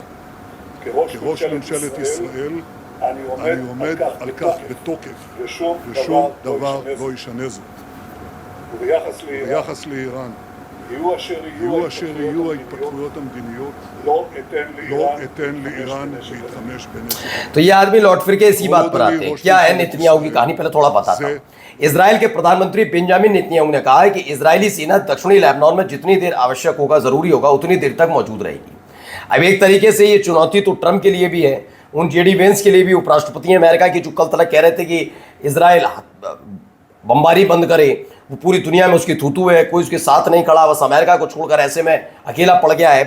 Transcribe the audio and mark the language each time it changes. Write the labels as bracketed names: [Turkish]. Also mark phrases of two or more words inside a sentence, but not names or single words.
[Hebrew] כראש ממשלת ישראל אני עומד על כך בתוקף, ושום דבר לא ישנה זאת. וביחס לאיראן, יהיו אשר יהיו ההתפתחויות המדיניות, לא אתן לאיראन להתחמש בנשק. [Hindi] तो ये आदमी लौट फिर के इसी बात पर आते हैं। क्या है नेतन्याहू की कहानी, पहले थोड़ा बताता हूं। इजराइल के प्रधानमंत्री बेंजामिन नेतन्याहू ने कहा है कि इजरायली सेना दक्षिणी लेबनान में जितनी देर आवश्यक होगा, जरूरी होगा, उतनी देर तक मौजूद रहेगी। अब एक तरीके से ये चुनौती तो ट्रंप के लिए भी है, उन जेडी वेंस के लिए भी, उपराष्ट्रपति अमेरिका की, जो कल तक कह रहे थे कि इजराइल बमबारी बंद करे, वो पूरी दुनिया में उसकी थूथू है, कोई उसके साथ नहीं खड़ा, बस अमेरिका को छोड़कर ऐसे में अकेला पड़ गया है।